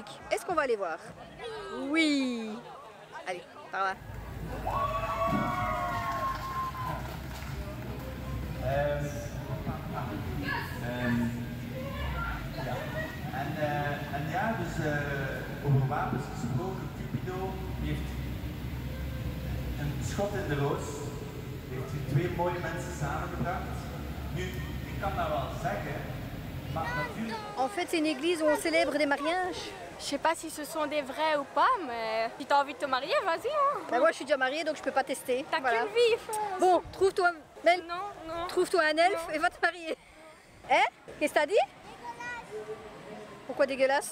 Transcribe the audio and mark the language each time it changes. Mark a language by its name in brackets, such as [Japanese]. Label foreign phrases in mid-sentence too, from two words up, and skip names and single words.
[French] Est-ce qu'on va aller voir? Oui! Allez, par là. [Dutch] En ja, dus over wapens gesproken, Cupido heeft een schot in de roos. Heeft u twee mooie mensen samengebracht. Nu, ik kan dat wel zeggen, maar natuurlijk... [French] En fait, c'est une église où on célèbre des mariages. Je sais pas si ce sont des vrais ou pas, mais si t'as envie de te marier, vas-y. Hein. Ben moi, je suis déjà mariée, donc je peux pas tester. T'as Voilà. qu'une vie. Bon, trouve-toi Mel, Non. trouve-toi un elfe Non. et va te marier. Hein? Qu'est-ce que t'as dit? Pourquoi dégueulasse?